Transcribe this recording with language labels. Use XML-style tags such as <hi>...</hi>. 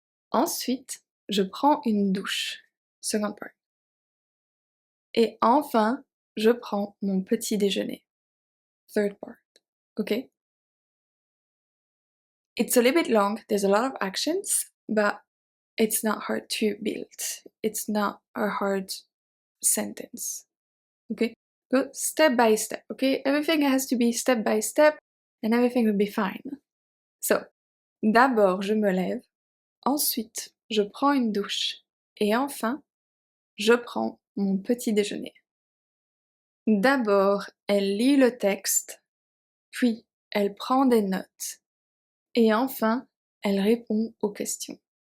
<fr>Ensuite, je prends une douche.</fr> <en>Second part.</en> <fr>Et enfin, je prends mon petit déjeuner.</fr> <en>Third part. Okay? It's a little bit long, there's a lot of actions, but it's not hard to build. It's not a hard sentence. Okay? Go step by step, okay? Everything has to be step by step and everything will be fine. So,</en> <fr>d'abord je me lève, ensuite je prends une douche et enfin je prends mon petit déjeuner. D'abord elle lit le texte, puis elle prend des notes et enfin elle répond aux questions.</fr>